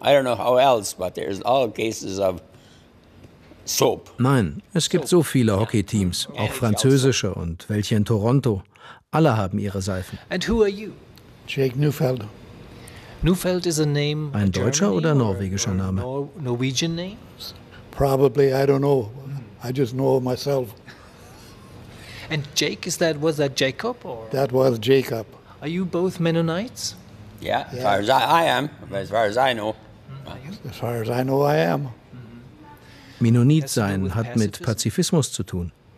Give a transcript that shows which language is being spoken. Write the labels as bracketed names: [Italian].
[English] I don't know how else, but there's all cases of soap. [German] Nein, es gibt so viele Hockey-Teams, auch französische und welche in Toronto. Alle haben ihre Seifen. [English] And who are you? Jake Neufeld. Neufeld is a name. [German] Ein deutscher oder norwegischer Name? [English] Norwegian names? Probably, I don't know. I just know myself. And Jake, is that, was that Jacob or? That was Jacob. Are you both Mennonites? Yeah, as far as I am, as far as I know. As far as I know, I am. [German] Mennonit sein hat mit Pazifismus zu tun.